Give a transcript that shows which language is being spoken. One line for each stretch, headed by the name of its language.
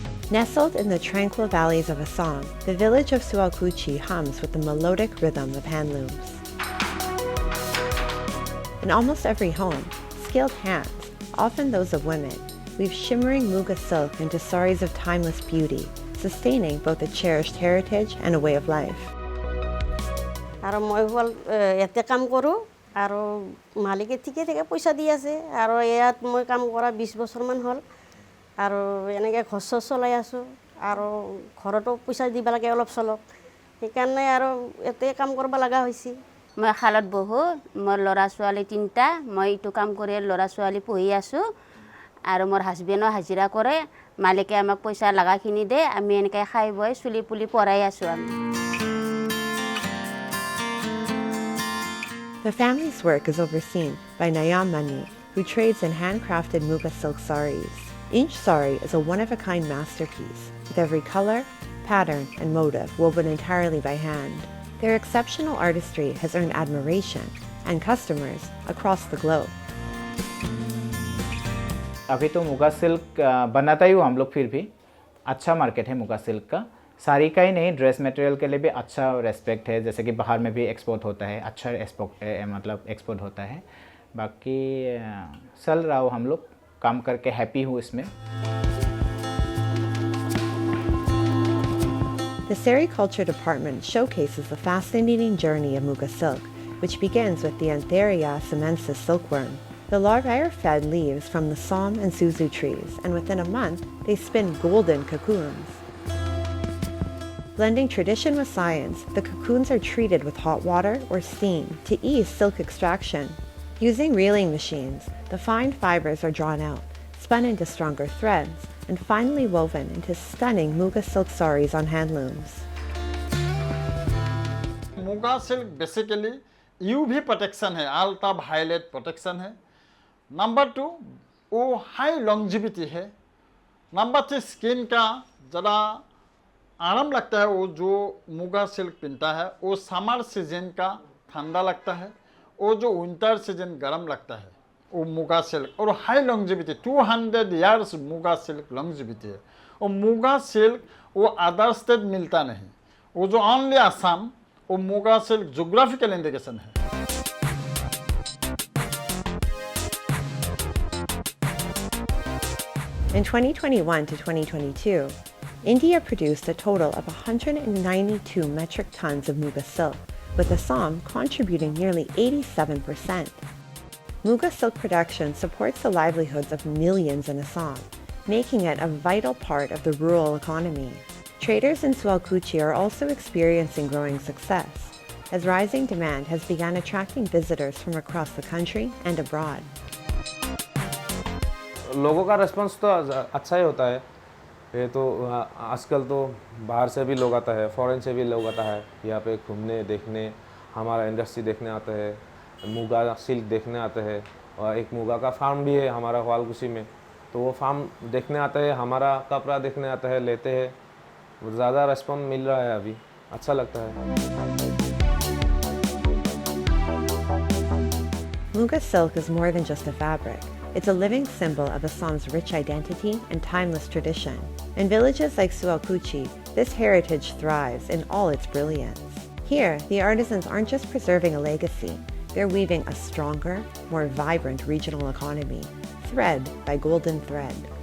English: Nestled in the tranquil valleys of Assam, the village of Sualkuchi hums with the melodic rhythm of handlooms. In almost every home, skilled hands, often those of women, weave shimmering Muga silk into saris of timeless beauty, sustaining both a cherished heritage and a way of life.
Assamese: আৰু মই হল এতে কাম কৰো আৰু মালিকে ঠিকে ঠিকে পইচা দি আছে আৰু ইয়াত মই কাম কৰা 20 বছৰ মান হল আৰু এনেকে খৰচ চলাই আছো আৰু ঘৰতো পইচা দিব লাগে অলপ চলক সেইকাৰণে আৰু এতে কাম কৰিব লগা হৈছে মই খালত বহু মোৰ লৰা ছোৱালী তিনটা মই ইটো কাম কৰি লৰা ছোৱালী পঢ়ি আছো আৰু মোৰ হাজবেণ্ডো হাজিৰা কৰে মালিকে আমাক পইচা লাগাখিনি দে আমি এনেকে খাই বই চুলি পুলি পৰাই আছো আমি
English: The family's work is overseen by Nayam Mani, who trades in handcrafted Muga silk saris. Each sari is a one-of-a-kind masterpiece, with every color, pattern, and motif woven entirely by hand. Their exceptional artistry has earned admiration and customers across the globe.
Hindi: अभी तो muga silk बनाता ही हूँ हम लोग फिर भी अच्छा market है मुगा सिल्क का साड़ी का ही नहीं ड्रेस मटेरियल के लिए भी अच्छा रेस्पेक्ट है जैसे कि बाहर में भी एक्सपोर्ट होता है अच्छा एक्सपोर्ट होता है बाकी चल रहा हो हम लोग काम करके हैप्पी हूँ इसमें
English: The sericulture department showcases the fascinating journey of Muga silk, which begins with the Antheria simensis silkworm. The larvae are fed leaves from the som and suzu trees, and within a month, they spin golden cocoons. Blending tradition with science, the cocoons are treated with hot water or steam to ease silk extraction. Using reeling machines, the fine fibers are drawn out, spun into stronger threads, and finally woven into stunning Muga silk saris on handlooms. Muga silk basically UV protection है, ultraviolet protection है. Number 2, वो high longevity है.
Hindi: Number 3, skin का ज़रा आराम लगता है. वो जो मुगा सिल्क पहनता है वो समर सीजन का ठंडा लगता है, वो जो विंटर सीजन गर्म लगता है. वो मुगा सिल्क और high longevity 200 years muga silk longevity है. और मुगा सिल्क वो अदर स्टेट मिलता नहीं, वो जो ओनली असम, वो मुगा सिल्क जोग्राफिकल इंडिकेशन है.
English: In 2021 to 2022, India produced a total of 192 metric tons of Muga silk, with Assam contributing nearly 87%. Muga silk production supports the livelihoods of millions in Assam, making it a vital part of the rural economy. Traders in Sualkuchi are also experiencing growing success, as rising demand has begun attracting visitors from across the country and abroad.
Hindi: लोगों का response तो अच्छा ही होता है. ये तो आजकल तो बाहर से भी लोग आता है, फॉरेन से भी लोग आता है यहाँ पे घूमने, देखने, हमारा इंडस्ट्री देखने आते हैं, मुगा सिल्क देखने आते हैं. और एक मुगा का फार्म भी है हमारा वालकुशी में, तो वो फार्म देखने आते हैं, हमारा कपड़ा देखने आता है, लेते हैं. ज़्यादा रिस्पॉन्स मिल रहा है अभी, अच्छा लगता है.
English: Muga silk is more than just a fabric. It's a living symbol of Assam's rich identity and timeless tradition. In villages like Sualkuchi, this heritage thrives in all its brilliance. Here, the artisans aren't just preserving a legacy, they're weaving a stronger, more vibrant regional economy, thread by golden thread.